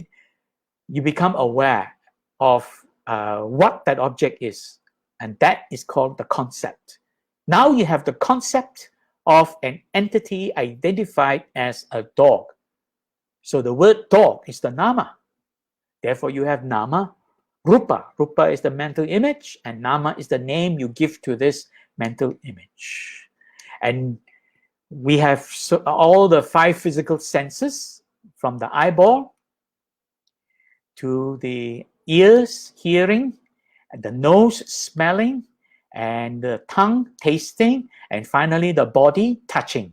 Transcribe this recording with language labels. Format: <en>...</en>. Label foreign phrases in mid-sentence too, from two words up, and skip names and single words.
<en>You become aware of what that object is, and that is called the concept. Now you have the concept of an entity identified as a dog. So the word dog is the nama. Therefore you have</en> <pi>nama, rupa.</pi> <en>Rupa is the mental image, and nama is the name you give to this mental image. And we have all the 5 physical senses, from the eyeball to the ears, hearing, and the nose, smelling, and the tongue, tasting, and finally the body, touching.</en>